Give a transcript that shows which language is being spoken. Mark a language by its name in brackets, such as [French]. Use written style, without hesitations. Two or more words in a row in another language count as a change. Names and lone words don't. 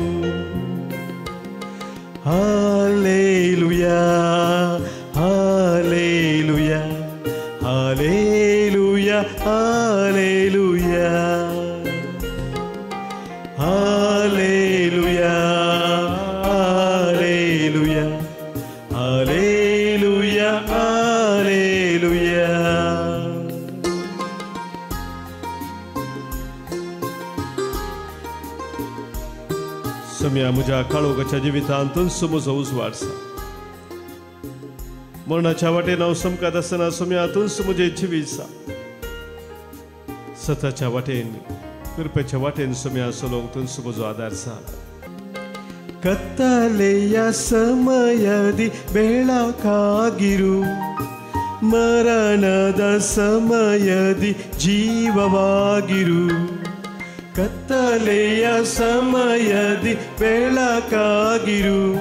[Kannada] ಹಾಲೆಲೂಯಾ ಹಾಲೆಲೂಯಾ ಹಾಲೆಲೂಯಾ ಹಾಲೆಲೂಯಾ ಹಾಲೆಲೂಯಾ ಹಾಲೆಲೂಯಾ ಹಾಲೆಲೂಯಾ ಹಾಲೆಲೂಯಾ [Konkani] सोम्या म्हज्या काळोखाच्या जिवितांतून म्हजो उजवाड आसा मरणाच्या वाटेन हांव समकत आसतना सोम्यातून म्हजें जिवीत आसा सताच्या वाटेन कृपेच्या वाटेन सोम्या चलोवंक म्हजो आदार आसा [Kannada] ಕತ್ತಲೆಯ ಸಮಯದಿ ಬೆಳಕಾಗಿರು ಮರಣದ ಸಮಯದಿ ಜೀವವಾಗಿರು ಕತ್ತಲೆಯ ಸಮಯದಿ ಬೆಳಕಾಗಿರು